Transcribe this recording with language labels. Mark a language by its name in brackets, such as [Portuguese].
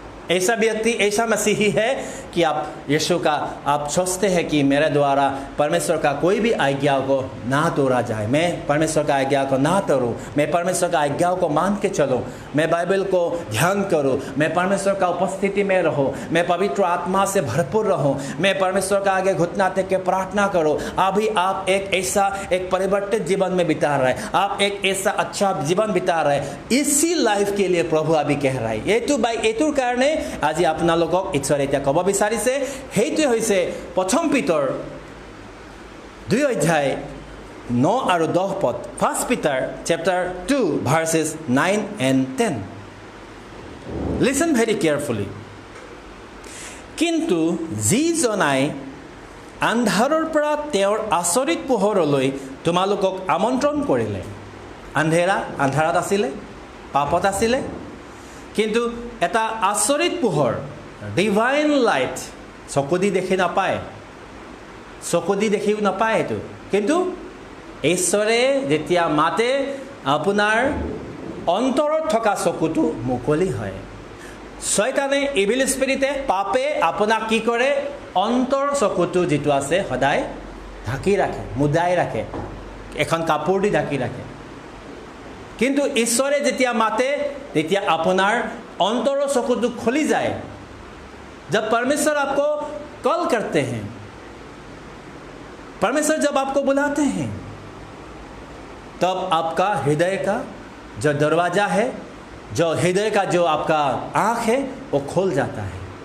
[Hindi] ऐसा व्यक्ति, ऐसा मसीही है कि आप यीशु का आप सोचते हैं कि मेरे द्वारा परमेश्वर का कोई भी आज्ञा को ना तोड़ा जाए, मैं परमेश्वर का आज्ञा को ना तोड़ूं, मैं परमेश्वर का आज्ञाओं को मान के चलूं, मैं बाइबल को ध्यान करूं, मैं परमेश्वर का उपस्थिति में रहूं, मैं पवित्र आत्मा से भरपूर रहूं, मैं परमेश्वर का आगे घुटना टेक के प्रार्थना करूं। अभी आप एक परिवर्तित जीवन में बिता रहे हैं, आप एक ऐसा अच्छा जीवन बिता रहे हैं। इसी लाइफ के लिए प्रभु अभी कह रहा है, [Assamese] এইটোৰ কাৰণে আজি আপোনালোকক ঈশ্বৰে এতিয়া ক'ব বিচাৰিছে। সেইটোৱে হৈছে প্ৰথম পিতৰ 2 অধ্যায় 9 আৰু 10 পদ, [English] 1 Peter chapter 2 verses 9 and 10. Listen very carefully. [Assamese] কিন্তু যিজনাই আন্ধাৰৰ পৰা তেওঁৰ আচৰিত পোহৰলৈ তোমালোকক আমন্ত্ৰণ কৰিলে, আন্ধাৰত আছিলে, পাপত আছিলে, কিন্তু এটা আচৰিত পোহৰ, ডিভাইন লাইট, চকু দি দেখি নাপায়, চকু দি দেখিও নাপায় এইটো, কিন্তু ঈশ্বৰে যেতিয়া মাতে আপোনাৰ অন্তৰত থকা চকুটো মুকলি হয়। শয়তানে, ইভিল স্পিৰিটে, পাপে আপোনাক কি কৰে? অন্তৰ চকুটো যিটো আছে সদায় ঢাকি ৰাখে, মুদাই ৰাখে, এখন কাপোৰ দি ঢাকি ৰাখে। কিন্তু ঈশ্বৰে যেতিয়া মাতে তেতিয়া আপোনাৰ অন্তৰৰ চকুটো খুলি যায়। [Hindi] जब परमेश्वर आपको कॉल करते हैं, परमेश्वर जब आपको बुलाते हैं, तब आपका हृदय का जो दरवाजा है, जो हृदय का जो आपका आँख है, वो खोल जाता है।